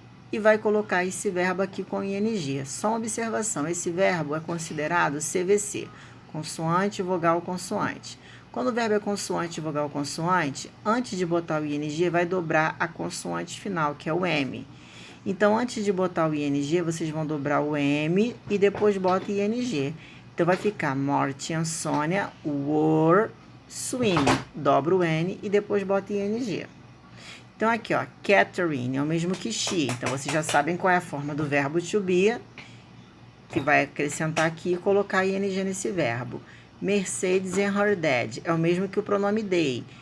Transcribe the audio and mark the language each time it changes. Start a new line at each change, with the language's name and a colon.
Portuguese: E vai colocar esse verbo aqui com ing. Só uma observação, esse verbo é considerado CVC, consoante, vogal, consoante. Quando o verbo é consoante, vogal, consoante, antes de botar o ing, vai dobrar a consoante final, que é o M. Então, antes de botar o ing, vocês vão dobrar o M e depois bota ing. Então, vai ficar
English: Morty and Sonia were swimming.
Portuguese: Dobra o N e depois bota ing. Então, aqui, ó, Catherine é o mesmo que she. Então, vocês já sabem qual é a forma do verbo to be, que vai acrescentar aqui e colocar ing nesse verbo.
English: Mercedes and her dad
Portuguese: é o mesmo que o pronome they.